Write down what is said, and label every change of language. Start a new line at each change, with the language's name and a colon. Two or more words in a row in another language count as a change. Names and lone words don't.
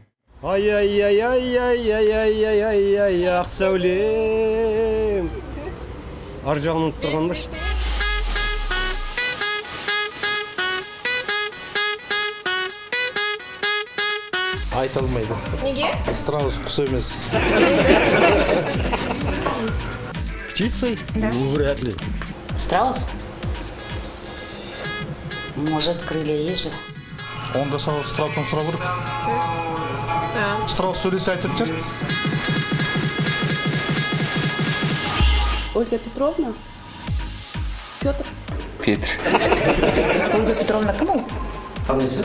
Kazakh: Ай, ақ сәулем. Ар жағын ұмытып тұрған ба? Айта алмайды. Неге? Страус құс емес.
Russian: Птицей? Ну, вряд ли. Страус? Может, крылья есть же?
Kazakh: Онда страустан сұрап ұрып. Страус сөйлесе айтып жүр. Ольга Петровна? Петр? Петр. Ольга Петровна кім ол? Танымайсың?